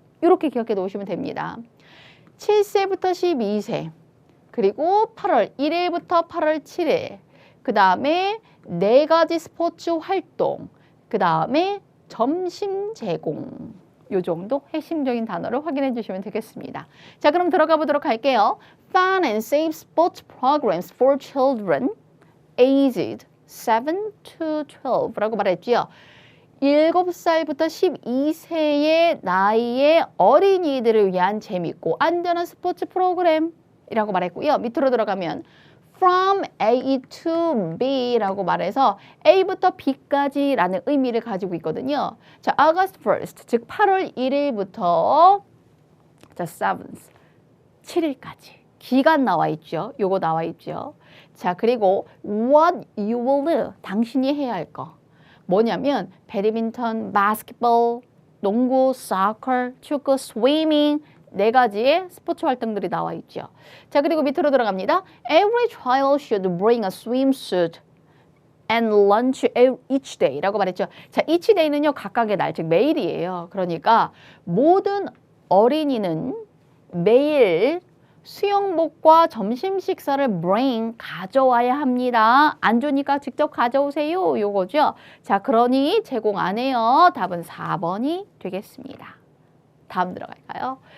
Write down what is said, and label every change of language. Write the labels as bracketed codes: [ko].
[ko] 이렇게 기억해 놓으시면 됩니다. 7세부터 12세 그리고 8월 1일부터 8월 7일 그 다음에 4가지 스포츠 활동 그 다음에 점심 제공 요 정도 핵심적인 단어를 확인해 주시면 되겠습니다. 자, 그럼 들어가 보도록 할게요. [en] Fun and safe sports programs for children aged 7 to [ko] 12라고 말했지요. 7살부터 12세의 나이의 어린이들을 위한 재밌고 안전한 스포츠 프로그램이라고 말했고요. 밑으로 들어가면 from A to B라고 말해서 A부터 B까지라는 의미를 가지고 있거든요. 자, August 1st, 즉 8월 1일부터 자, 7th, 7일까지. 기간 나와 있죠. 요거 나와 있죠. [en] 자, 그리고 what you will do. [ko] 당신이 해야 할 거. 뭐냐면 배드민턴, 바스켓볼, 농구, soccer, 축구, swimming 4가지의 스포츠 활동들이 나와 있죠. 자, 그리고 밑으로 들어갑니다. [en] Every child should bring a swimsuit and lunch each day [ko] 라고 말했죠. 자, each day는요. 각각의 날, 즉 매일이에요. 그러니까 모든 어린이는 매일 수영복과 점심 식사를 bring 가져와야 합니다. 안 좋으니까 직접 가져오세요. 요거죠. 자, 그러니 제공 안 해요. 답은 4번이 되겠습니다. 다음 들어갈까요?